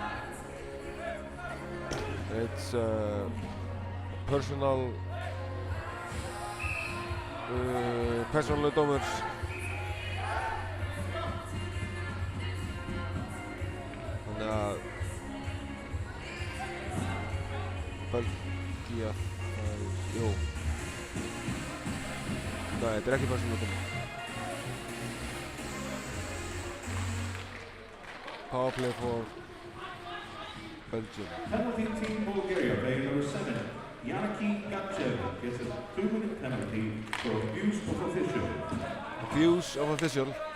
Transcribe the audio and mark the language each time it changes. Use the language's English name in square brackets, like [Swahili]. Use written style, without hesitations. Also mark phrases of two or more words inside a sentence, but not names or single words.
[English] It's personal dómur. [Icelandic] Þannig að Belgía, jú. Nei, þetta ekki persónulegur dómur. [English] Power play for Belgium. Penalty team Bulgaria, player number 7, Yannick Gatchev, gets a 2-minute penalty for abuse of official. Abuse of official.